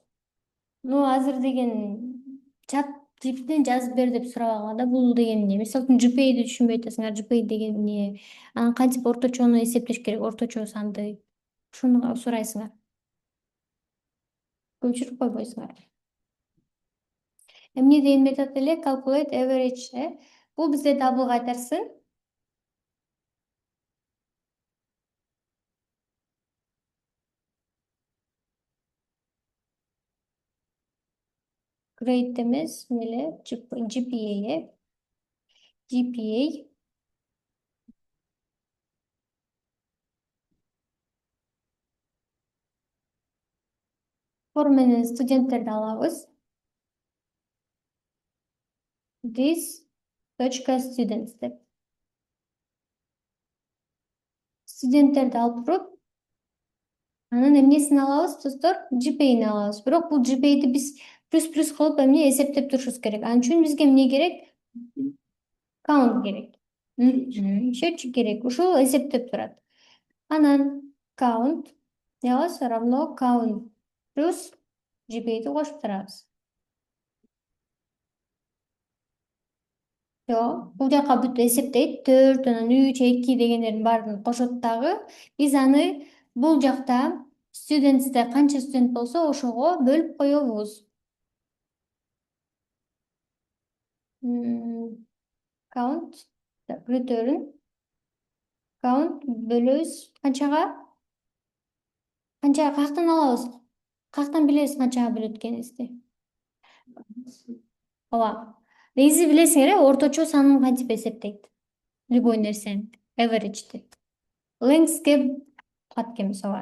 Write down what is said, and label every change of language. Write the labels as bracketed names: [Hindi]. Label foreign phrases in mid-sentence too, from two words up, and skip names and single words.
[Kyrgyz] Ну, азыр деген чат типтен жазып бер деп сурабаган да, бул деген эмне? Мисалы үчүн GPA'ди түшүнбөй атасыңар, GPA деген эмне? Анан кантип орточону эсептеш керек, орточо санды? Ушуну сурайсыңар. Көчүрүп койбойсуңар. Эмне деген метод эле? [English] Calculate average, [Kyrgyz] Бул бизде дабыл кайтарсын. Grade эмес, эмне GPA, GPA. For менен студенттерди алабыз. [English] This .students [Kyrgyz] деп. Студенттерди алып туруп, анан эмнесин алабыз, достор? GPA'ни алабыз. Бирок бул GPA'ди биз плюс кылып эмне эсептеп турушубуз керек. Анын үчүн бизге эмне керек? Count керек. Счетчик керек. Ушул эсептеп турат. Анан count равно count плюс GPA'ди кошуп турабыз. Бул жака бүт эсептейт. 4, анан 3, 2 дегендердин баарын кошот дагы. Биз аны бул жакта students'те канча студент болсо, ошого бөлүп коебуз. Count, return, count бөлөбүз канчага? Канчага каяктан алабыз? Каяктан билебиз канчага бөлөт экенибизди? Ооба. Негизи билесиңер, орточо санын кантип эсептейт? Любой нерсени, average'ти. Length'ке Аткемис ооба.